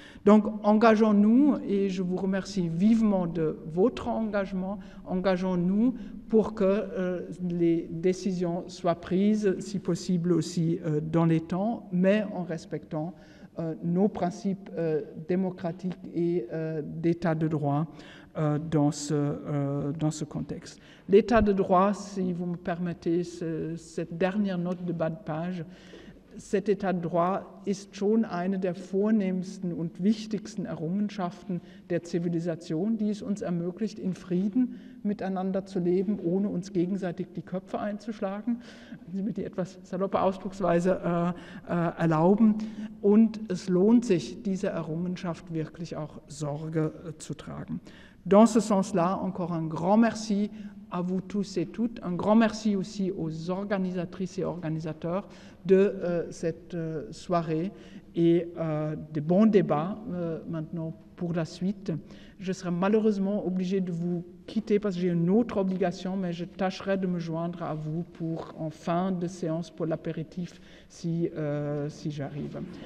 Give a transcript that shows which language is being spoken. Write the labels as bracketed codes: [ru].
[fr] Donc, engageons-nous, et je vous remercie vivement de votre engagement, engageons-nous pour que les décisions soient prises, si possible aussi dans les temps, mais en respectant nos principes démocratiques et d'état de droit dans ce contexte. L'état de droit, si vous me permettez cette dernière note de bas de page, cet État de droit [de] ist schon eine der vornehmsten und wichtigsten Errungenschaften der Zivilisation, die es uns ermöglicht, in Frieden miteinander zu leben, ohne uns gegenseitig die Köpfe einzuschlagen, wenn Sie mir die etwas saloppe Ausdrucksweise erlauben. Und es lohnt sich, dieser Errungenschaft wirklich auch Sorge zu tragen. [fr] Dans ce sens-là, encore un grand merci à vous tous et toutes. Un grand merci aussi aux organisatrices et organisateurs de cette soirée et des bons débats maintenant pour la suite. Je serai malheureusement obligée de vous quitter parce que j'ai une autre obligation, mais je tâcherai de me joindre à vous en fin de séance pour l'apéritif si j'arrive.